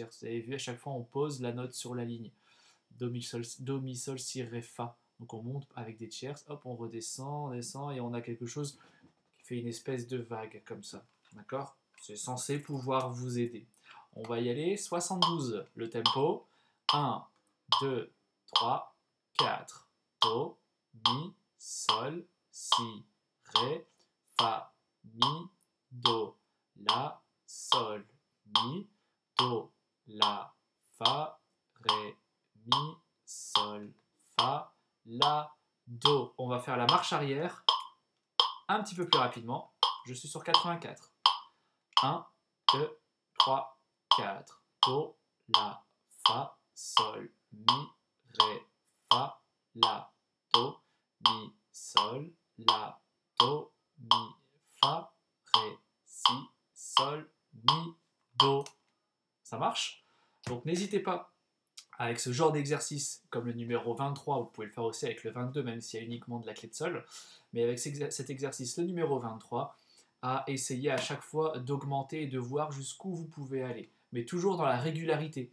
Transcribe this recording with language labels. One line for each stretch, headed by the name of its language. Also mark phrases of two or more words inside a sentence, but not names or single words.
French: Vous avez vu, à chaque fois, on pose la note sur la ligne. Do, mi, sol, si, ré, fa. Donc on monte avec des tierces, hop, on redescend, on descend, et on a quelque chose qui fait une espèce de vague, comme ça. D'accord? C'est censé pouvoir vous aider. On va y aller, 72, le tempo. 1, 2, 3, 4. Do, mi, sol, si, ré, fa, mi, do, la, sol, mi, do, la, fa, ré, mi, sol, fa, la, do. On va faire la marche arrière un petit peu plus rapidement. Je suis sur 84. 1, 2, 3, 4. Do, la, fa, sol, mi, ré, fa, la, do, mi, sol, la, do, mi, fa, ré, si, sol, mi, do. Ça marche? Donc n'hésitez pas, avec ce genre d'exercice, comme le numéro 23, vous pouvez le faire aussi avec le 22, même s'il y a uniquement de la clé de sol, mais avec cet exercice, le numéro 23, à essayer à chaque fois d'augmenter et de voir jusqu'où vous pouvez aller, mais toujours dans la régularité.